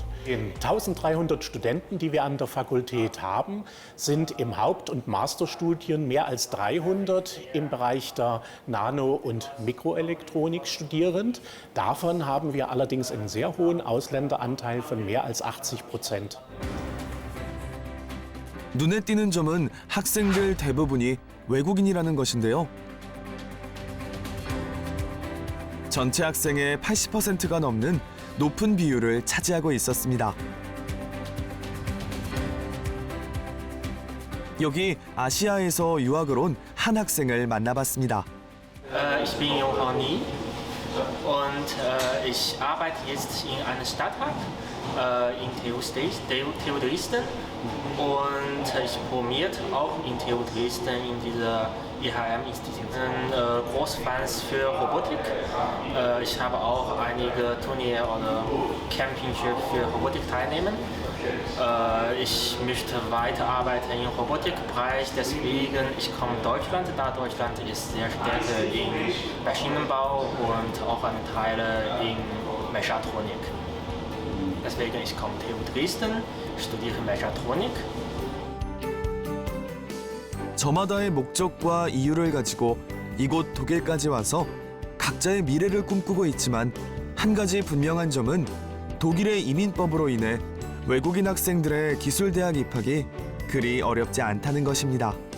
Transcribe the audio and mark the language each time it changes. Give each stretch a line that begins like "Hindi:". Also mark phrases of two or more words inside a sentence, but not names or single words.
German: Die 1300 Studenten, die wir an der Fakultät haben, sind im Haupt- und Masterstudien mehr als 300 im Bereich der Nano- und Mikroelektronik studierend. Davon haben wir allerdings einen sehr hohen Ausländeranteil von mehr als 80%.
Korean: 눈에 띄는 점은 학생들 대부분이 외국인이라는 것인데요. 전체 학생의 80%가 넘는 높은 비율을 차지하고 있었습니다. 여기 아시아에서 유학을 온 한 학생을 만나봤습니다.
German: Ich bin Johanni und ich arbeite jetzt in einem Startup in TU Dresden und ich promoviert auch in TU Dresden in dieser IHM-Institut. Großfans für Robotik. Ich habe auch einige Turniere oder Championship für Robotik teilnehmen. Ich möchte weiterarbeiten im Robotikbereich, deswegen ich komme nach Deutschland, da Deutschland ist sehr stark im Maschinenbau und auch ein Teil in Mechatronik. Deswegen ich komme TU Dresden, studiere Mechatronik.
Korean: 저마다의 목적과 이유를 가지고 이곳 독일까지 와서 각자의 미래를 꿈꾸고 있지만 한 가지 분명한 점은 독일의 이민법으로 인해 외국인 학생들의 기술대학 입학이 그리 어렵지 않다는 것입니다.